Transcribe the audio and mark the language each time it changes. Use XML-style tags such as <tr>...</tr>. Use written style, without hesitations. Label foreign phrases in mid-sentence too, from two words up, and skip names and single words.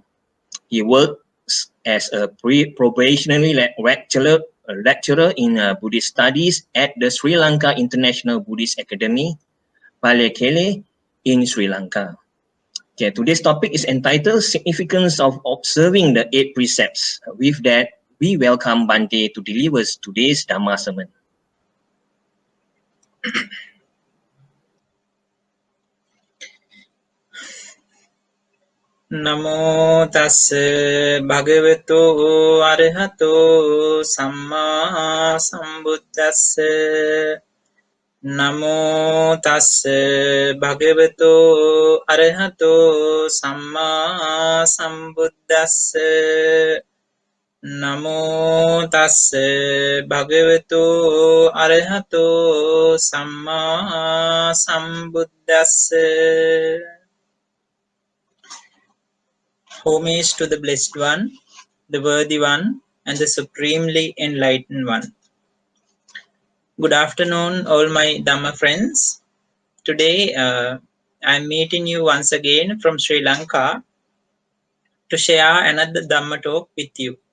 <en>He works as a probationary lecturer in Buddhist studies at the Sri Lanka International Buddhist Academy, Viharagala in Sri Lanka. Okay, today's topic is entitled Significance of Observing the 8 Precepts. With that, we welcome Bhante to deliver today's Dhamma sermon.</en> <pi>Namo tassa bhagavato arahato samma sambuddhassa. Namo tassa bhagavato arahato samma sambuddhassa. Namo tassa bhagavato arahato samma sambuddhassa.</pi> <en>Homage to the Blessed One, the Worthy One, and the Supremely Enlightened One. Good afternoon, all my Dhamma friends. Today, I'm meeting you once again from Sri Lanka to share another Dhamma talk with you.</en>